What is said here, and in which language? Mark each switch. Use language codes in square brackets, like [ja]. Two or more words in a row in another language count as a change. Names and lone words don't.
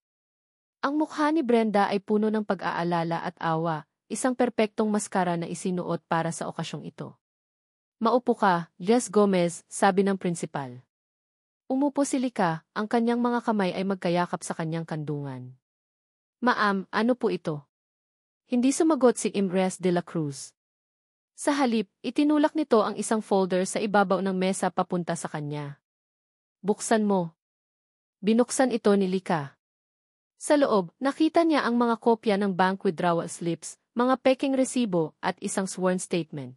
[tl] Ang mukha ni Brenda ay puno ng pag-aalala at awa, isang perpektong maskara na isinuot para sa okasyong ito. Maupo ka, Jess Gomez, sabi ng prinsipal. Umupo si Lika, ang kanyang mga kamay ay magkayakap sa kanyang kandungan. Ma'am, ano po ito? Hindi sumagot si Emres de la Cruz. Sa halip, itinulak nito ang isang folder sa ibabaw ng mesa papunta sa kanya. Buksan mo. Binuksan ito ni Lika. Sa loob, nakita niya ang mga kopya ng [en] bank withdrawal slips, [tl] mga peking resibo, at isang [en] sworn statement.